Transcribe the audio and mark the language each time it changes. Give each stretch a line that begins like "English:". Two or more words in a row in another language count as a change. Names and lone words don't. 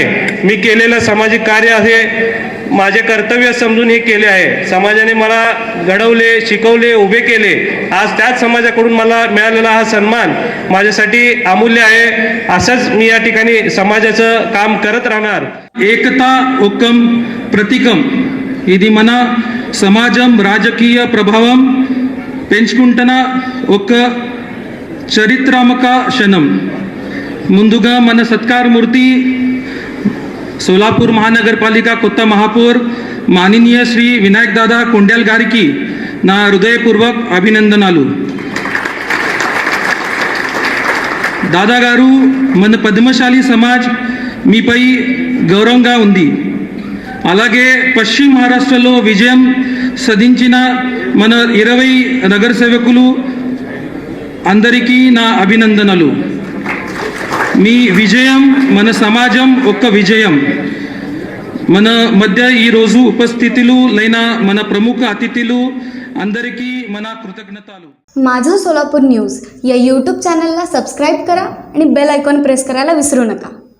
Marathi: मी केलेलं सामाजिक कार्य आहे, माझे कर्तव्य समजून हे केले आहे. समाजाने मला घडवले, शिकवले, उभे केले. आज त्याच समाजाकडून मला मिळालेला हा सन्मान माझ्यासाठी अमूल्य आहे. असंच मी या ठिकाणी समाजाचं काम करत राहणार.
Telugu: ఏకతా ఉక్కం ప్రతీకం ఇది మన సమాజం రాజకీయ ప్రభావం పెంచుకుంటున్న ఒక చరిత్రాత్మక క్షణం. ముందుగా మన సత్కారమూర్తి
Marathi: सोलापूर महानगरपालिका
Telugu: కొత్త మహాపౌర్ మాననీయ శ్రీ వినాయక్ దాదా కొండెల్ గారికి నా హృదయపూర్వక అభినందనలు. దాదా గారు మన పద్మశాలి సమాజ్ మీపై గౌరవంగా ఉంది. అలాగే పశ్చిమ మహారాష్ట్రలో విజయం సాధించిన మన 20 నగరసేవకులు అందరికీ నా అభినందనలు. మీ విజయం మన సమాజం ఒక్క విజయం. మన మధ్య ఈరోజు ఉపస్థితులు లైన మన ప్రముఖ అతిథులు అందరికీ మన కృతజ్ఞతలు.
Marathi: माझं सोलापूर न्यूज या यूट्यूब चॅनलला सबस्क्राईब करा आणि बेल आयकॉन प्रेस करायला विसरू नका.